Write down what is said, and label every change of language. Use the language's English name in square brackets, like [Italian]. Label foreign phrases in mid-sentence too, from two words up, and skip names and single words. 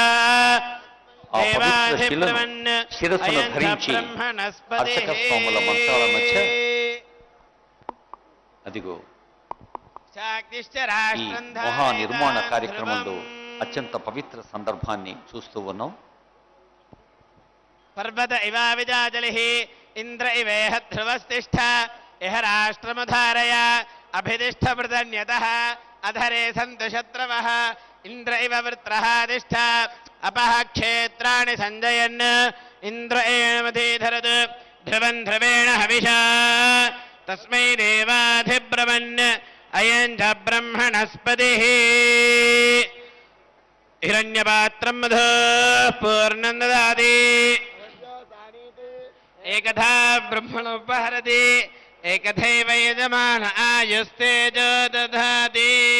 [Telugu] శిరస్సును ధరించి అర్చక స్వాముల మంత్రాల మధ్య అదిగో ఈ మహా నిర్మాణ కార్యక్రమంలో అత్యంత పవిత్ర సందర్భాన్ని చూస్తూ ఉన్నాం. [Sanskrit] పర్వత ఇవా విజాజలిః ఇంద్ర ఇవేహ ధ్రువస్తిష్ఠ ఇహ రాష్ట్రముధారయ అభిదిష్ట ప్రదన్యతః అధరే సంతు శత్రవః ఇంద్ర ఇవ వృత్రః తిష్ఠ अपह क्षेत्राणि संजयन् इंद्र एवमधीधरत् ध्रुवं ध्रुवेण हविषा तस्मै देवाधिब्रवन् अयं च ब्रह्मणस्पतिः हिरण्यपात्रं मधुः पूर्णं ददाति एकधा ब्रह्मणोपहरति एकथैव यजमान आयुस्तेजो दधाति